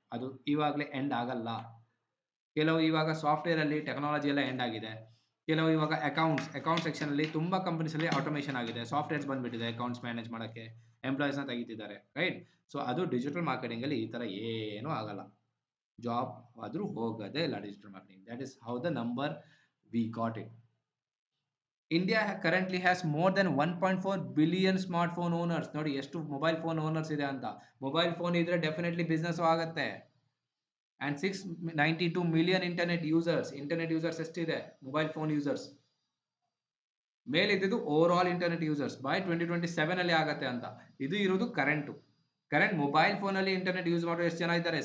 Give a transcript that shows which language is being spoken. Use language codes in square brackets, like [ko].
[kn] ಅದು ಇವಾಗಲೇ ಎಂಡ್ ಆಗಲ್ಲ. ಕೆಲವು ಇವಾಗ ಸಾಫ್ಟ್ವೇರಲ್ಲಿ ಟೆಕ್ನಾಲಜಿ ಎಲ್ಲ ಎಂಡ್ ಆಗಿದೆ, ಕೆಲವು ಇವಾಗ ಅಕೌಂಟ್ ಸೆಕ್ಷನ್ ಅಲ್ಲಿ ತುಂಬಾ ಕಂಪನೀಸ್ ಅಲ್ಲಿ ಆಟೋಮೇಷನ್ ಆಗಿದೆ, ಸಾಫ್ಟ್ವೇರ್ಸ್ ಬಂದ್ಬಿಟ್ಟಿದೆ ಅಕೌಂಟ್ಸ್ ಮ್ಯಾನೇಜ್ ಮಾಡಕ್ಕೆ, ಎಂಪ್ಲಾಯೀಸ್ ನ ತೆಗಿತಿದ್ದಾರೆ, ರೈಟ್? ಸೊ ಅದು ಡಿಜಿಟಲ್ ಮಾರ್ಕೆಟಿಂಗ್ ಅಲ್ಲಿ ಈ ತರ ಏನೂ ಆಗಲ್ಲ, ಜಾಬ್ ಆದ್ರೂ ಹೋಗೋದೇ ಇಲ್ಲ digital marketing. [en] That is how the number we got it. India currently has more than 1.4 billion smartphone owners. [kn] ನೋಡಿ ಎಷ್ಟು ಮೊಬೈಲ್ ಫೋನ್ ಓನರ್ಸ್ ಇದೆ ಅಂತ. ಮೊಬೈಲ್ ಫೋನ್ ಇದ್ರೆ ಡೆಫಿನೆಟ್ಲಿ ಬಿಸ್ನೆಸ್ ಆಗುತ್ತೆ. ಅಂಡ್ 692 ಮಿಲಿಯನ್ ಇಂಟರ್ನೆಟ್ ಯೂಸರ್ಸ್ ಎಷ್ಟಿದೆ ಮೊಬೈಲ್ ಫೋನ್ ಯೂಸರ್ಸ್ ಮೇಲೆ ಇದ್ದಿದ್ದು over all internet users by 2027 ಅಲ್ಲಿ ಆಗತ್ತೆ ಅಂತ. ಇದು ಇರೋದು ಕರೆಂಟ್ ಮೊಬೈಲ್ ಫೋನ್ ಅಲ್ಲಿ ಇಂಟರ್ನೆಟ್ ಯೂಸ್ ಮಾಡೋ ಎಷ್ಟು ಜನ ಇದ್ದಾರೆ?